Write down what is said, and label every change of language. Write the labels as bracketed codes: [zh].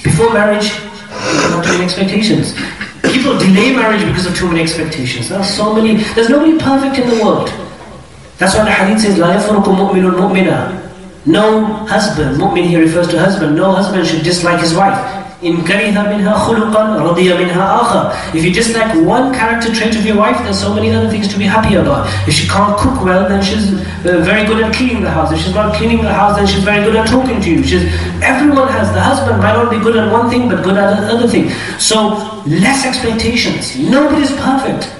[en] Before marriage, there are too many expectations. People delay marriage because of too many expectations. There's nobody perfect in the world. That's why the hadith says, [ar] لا يفرق مؤمن مؤمنا. [en] No husband, mu'min here refers to husband, no husband should dislike his wife. [ar] إن كره منها خلقا رضي منها آخر. [en] If you dislike one character trait of your wife, there's so many other things to be happy about. If she can't cook well, then she's very good at cleaning the house. If she's not cleaning the house, then she's very good at talking to you. Everyone has, the husband might not be good at one thing, but good at another thing. So, less expectations. Nobody's perfect.